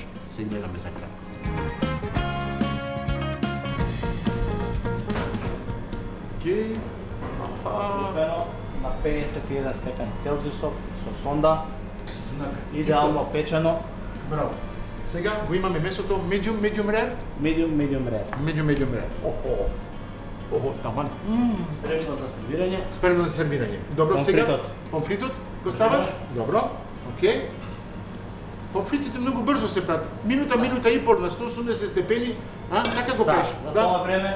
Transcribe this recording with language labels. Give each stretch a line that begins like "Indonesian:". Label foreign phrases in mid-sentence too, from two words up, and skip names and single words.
Macedonian: Се гледаме за кратко. Океј. Купено на 51 степен Целзиусов со сонда, идеално печено, Браво. Сега го имаме месото
English: medium rare. medium rare. Medium rare.
Macedonian: Охо, таман. Спремно за сервирање. Спремно за сервирање. Добро, Помфритот. сега помфритот го ставаш? Добро. Океј. Помфритите многу брзо се прават. Минута и пол на 180 степени, така го правиш. За тоа време